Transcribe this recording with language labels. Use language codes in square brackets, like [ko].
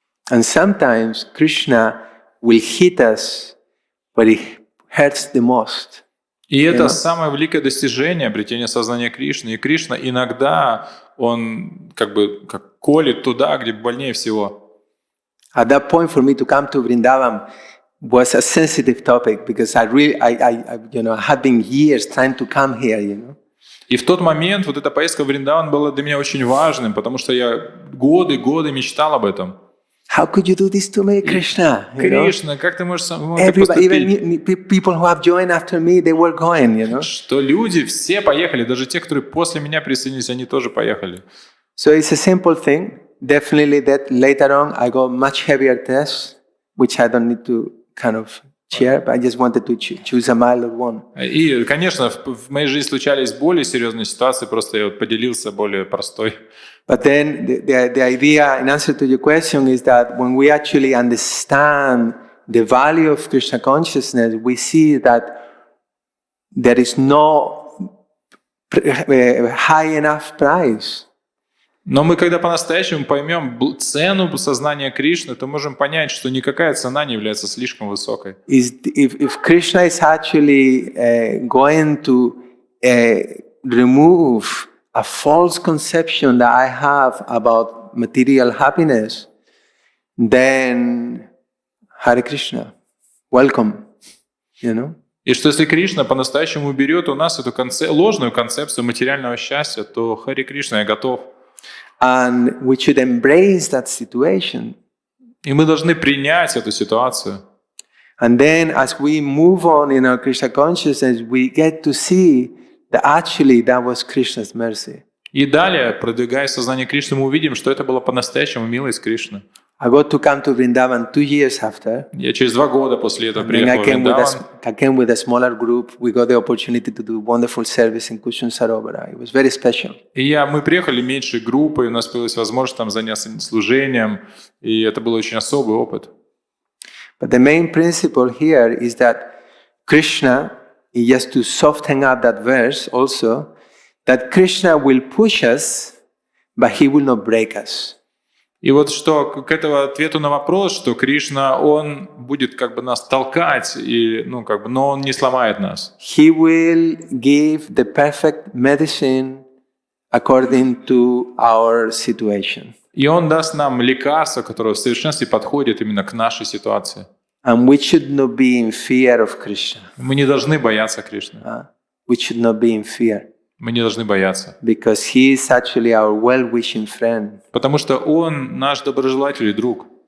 [en] And sometimes Krishna will hit us, but it hurts the most. [ru] И это самое великое достижение обретения сознания Кришны. И Кришна иногда, он как колет туда, где больнее всего. [en] At that point, for me to come to Vrindavan was a sensitive topic because I had been years trying to come here, [ru] И в тот момент вот эта поездка в Вриндаван была для меня очень важным, потому что я годы мечтал об этом. [en] How could you do this to me, Krishna? [ru] Кришна, как ты можешь [en] Everybody, even people who have joined after me, they were going, [ru] Что люди все поехали, даже те, которые после меня присоединились, они тоже поехали. [en] So it's a simple thing. Definitely that later on I got much heavier tests, which I don't need to kind of share, but I just wanted to choose a milder one. [ru] И, конечно, в моей жизни случались более серьезные ситуации, просто я поделился более простой. [en] But then the idea, in answer to your question, is that when we actually understand the value of Krishna consciousness, we see that there is no high enough price. [ru] Но мы, когда по-настоящему поймем цену сознания Кришны, то можем понять, что никакая цена не является слишком высокой. [en] If Krishna is actually going to remove a false conception that I have about material happiness, then Hare Krishna, welcome, [ru] И что если Кришна по-настоящему уберет у нас эту ложную концепцию материального счастья, то Харе Кришна, я готов. [en] And we should embrace that situation. [ru] И мы должны принять эту ситуацию. [en] And then as we move on in our Krishna consciousness, we get to see that actually that was Krishna's mercy. [ru] И далее, продвигая сознание Кришны, мы увидим, что это была по-настоящему милость Кришны. [en] I got to come to Vrindavan 2 years after. [ru] Я через 2 года после этого [en] And then [ru] приехал в Вриндаван. [en] I came with a smaller group. We got the opportunity to do wonderful service in Kushan Sarovara. It was very special. [ru] И мы приехали меньшей группой, у нас появилась возможность там заняться служением, и это был очень особый опыт. [en] But the main principle here is that Krishna, just to soften up that verse also, that Krishna will push us, but he will not break us. [ru] И вот что к этому ответу на вопрос, что Кришна, он будет как бы нас толкать, и, но он не сломает нас. [en] He will give the perfect medicine according to our situation. [ru] И он даст нам лекарство, которое в совершенстве подходит именно к нашей ситуации. [en] And we should not be in fear of Krishna. [ru] Мы не должны бояться Кришны. [en] We should not be in fear. [ru] Мы не должны бояться. [en] Because he is actually our well-wishing friend. [ru] Потому что он наш доброжелатель и друг.